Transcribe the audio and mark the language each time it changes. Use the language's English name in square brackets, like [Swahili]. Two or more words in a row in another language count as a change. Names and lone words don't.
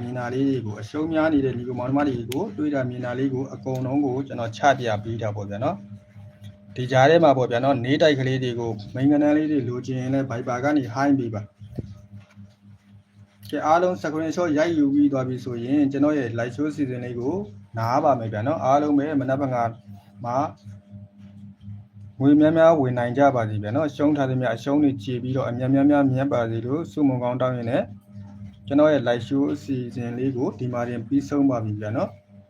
[Burmese] င်တာလေးတွေကိုအရှုံးများနေတဲ့ညီကိုမောင်နှမတွေကိုတွေးတာမြင်တာလေးကိုအကုန်လုံးကိုကျွန်တော်ချပြ ပေးတာပေါ့ဗျာနော်ဒီကြားထဲမှာပေါ့ဗျာနော်နေတိုက်ကလေးတွေကိုမိန်ကနန်းလေးတွေလိုချင်ရင်လည်း Viber ကနေ Hi ပေးပါကဲအားလုံး screenshot ရိုက်ယူပြီးသွားပြီဆိုရင်ကျွန်တော်ရဲ့ [English] live show season [Burmese] လေးကိုနားပါမယ်ဗျာနော်အားလုံးပဲမနက်ဖြန်ကမှာငွေများများဝင်နိုင်ကြပါစေဗျာနော်ရှုံးထားသမျှအရှုံးတွေခြေပြီးတော့အများများမြတ်ပါစေလို့ဆုမွန်ကောင်းတောင်းရင်လည်းကျွန်တော်ရဲ့ [English] live show [Burmese] အစီအစဉ်လေးကိုဒီမှာတင်ပြီးဆုံးပါပြီဗျာနော်